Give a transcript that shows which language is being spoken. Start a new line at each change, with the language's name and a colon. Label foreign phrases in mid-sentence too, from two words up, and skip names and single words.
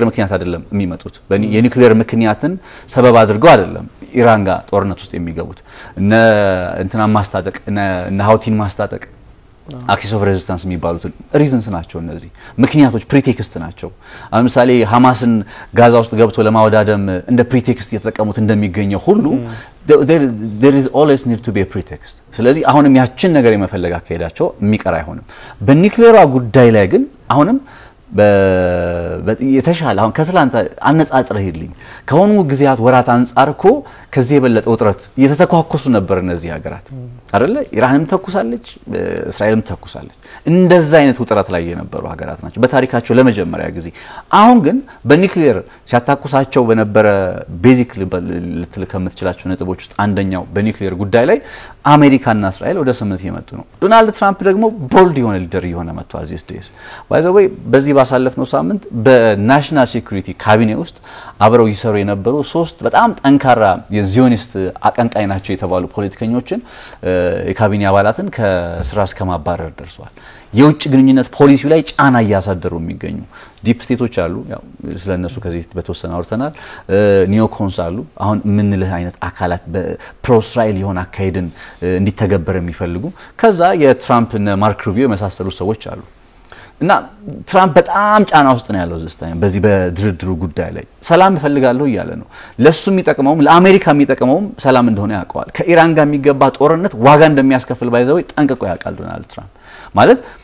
Amharic: ምክንያት አይደለም የሚመጡት የኒውክሊየር ምክንያትን ሰበብ አድርገው አይደለም ኢራን ጋር ጦርነት ውስጥ የሚገቡት እንትና ማስታጠቅ እና ሃውቲን ማስታጠቅ
English: axis of resistance
Amharic: የሚባሉት ሪዝንስ ናቸው እነዚህ ምክንያቶች ፕሪቴክስት ናቸው አሁን ምሳሌ ሐማስን ጋዛ ውስጥ ገብቶ ለማወዳደም እንደ ፕሪቴክስት እየተጠቀሙት እንደሚገኘው ሁሉ
English: there is always need to be a pretext
Amharic: ስለዚህ አሁንም ያችን ነገር የመፈለግ አካሄዳቸው የሚቀር አይሆንም በኒውክሊየር ጉዳይ ላይ ግን አሁንም የተሻለ አሁን ከትላንት አነጻጽረህ ሄድልኝ ከሆኑ ጊዜያት ወራት አንጻርኮ ከዚህ የበለጠ ውጥረት እየተተኳኮሱ ነበር እነዚህ ሀገራት አይደለ ኢራንም ተኩሳለች እስራኤልም ተኩሳለች እንደዛ አይነት ውጥረት ላይ የነበሩ ሀገራት ናቸው በታሪካቸው ለመጀመሪያ ጊዜ አሁን ግን በኒውክሊየር ሲያታኩሳቸው በነበረ ቤዚክ ልትልከ የምትችላቸው ነጥቦች ውስጥ አንደኛው በኒውክሊየር ጉዳይ ላይ አሜሪካና እስራኤል ወደ ስምምነት እየመጡ ነው ዶናልድ ትራምፕ ደግሞ ቦልድ የሆነ ሊደር የሆነ መጥቷል
English: these days by the way
Amharic: በዚህ ባሳለፍነው ሳምንት
English: national security
Amharic: ካቢኔ ውስጥ አብረው ይሰሩ የነበሩ ሶስት በጣም ጠንካራ የዚዮኒስት አቀንቃኝ ናቸው የተባሉ ፖለቲከኞችን የካቢኔ አባላትን ከስራ እስከ ማባረር ደርሷል የውጭ ግንኙነት ፖሊሲው ላይ ጫና ያሳደሩ የሚገኙ
English: deep states
Amharic: አሉ ያው ስለነሱ ከዚህ በተወሰነ አውርተናል ኒዮኮንስ አሉ አሁን ምን ለህ አይነት አካላት በፕሮ እስራኤል የሆነ አካሄድን እንዲተገበር የሚፈልጉ ከዛ የትራምፕ እና ማርክ ሩቢዮ የመሳሰሉ ሰዎች አሉ እና ትራምፕ በጣም ጫና ውስጥ ነው ያለው ዘስታኝ በዚህ በድርድሩ ጉዳይ ላይ ሰላም ይፈልጋለሁ ይያለ ነው ለሱ የሚጠቅመውም ለአሜሪካ የሚጠቅመውም ሰላም እንደሆነ ያውቀዋል ከኢራን ጋር የሚገባ ጦርነት ዋጋ እንደሚያስከፍል ባይዘው ጠንቅቆ ያውቃል ዶናልድ ትራምፕ ማለት